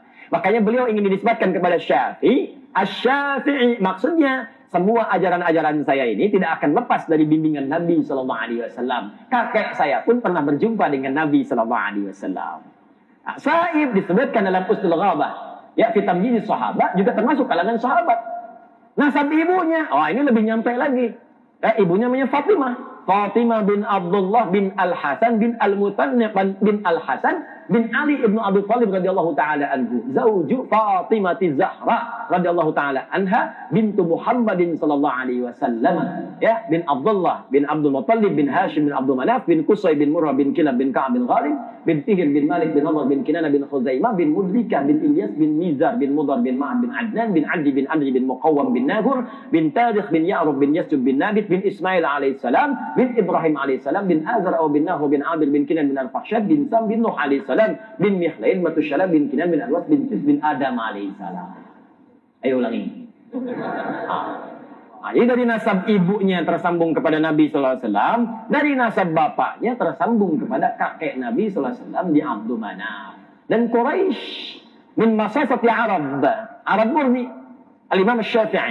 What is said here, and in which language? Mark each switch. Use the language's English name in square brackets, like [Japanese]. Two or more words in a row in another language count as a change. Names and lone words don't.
[Indonesian] Makanya beliau ingin dinisbatkan kepada Syafi'i. Asy-Syafi'i maksudnya semua ajaran-ajaran saya ini tidak akan lepas dari bimbingan Nabi SAW. Kakek saya pun pernah berjumpa dengan Nabi SAW. Sa'ib disebutkan dalam Usdul Ghabah. Fi Tamyiz Sahabat juga termasuk kalangan sahabat. Nasab ibunya, ini lebih nyampe lagi. Ibunya namanya Fatimah bin Abdullah bin Al-Hasan bin Al-Muthanna bin Al-Hasan bin Ali ibnu Abi Thalib [Arabic] رضي الله تعالى عنه زوج فاطمة الزهراء رضي الله تعالى عنها بنت محمد صلى الله عليه وسلم, [Indonesian] bin Abdullah bin Abdul Muttalib bin Hashim bin Abdul Manaf bin Qusay bin Murrah bin Kilab bin Ka'ab bin Ghalib bin Fihr bin Malik bin Nadhr bin Kinanah bin Khuzaimah bin Mudrikah bin Ilyas bin Nizar bin Mudar bin Ma'ad bin Adnan bin Adi bin Adri bin Muqawwam bin Nahur bin Tarikh bin Ya'rub bin Yasjub bin Nabit bin Ismail alaihissalam bin Ibrahim alaihissalam bin Azar bin Nahur bin Abir bin Kinan bin Al-Fahsyad bin Sam bin Nuh alaihissalam bin Mihlail Matusyalam bin Kinan bin Alwas bin Tis bin Adam alaihissalam. Ayo ulangi. Jadi dari nasab ibunya tersambung kepada Nabi SAW, dari nasab bapaknya tersambung kepada kakek Nabi SAW di Abdul Manaf. Dan Quraisy [Arabic] من مسافة [Indonesian] Arab murni, Al-Imam Syafi'i.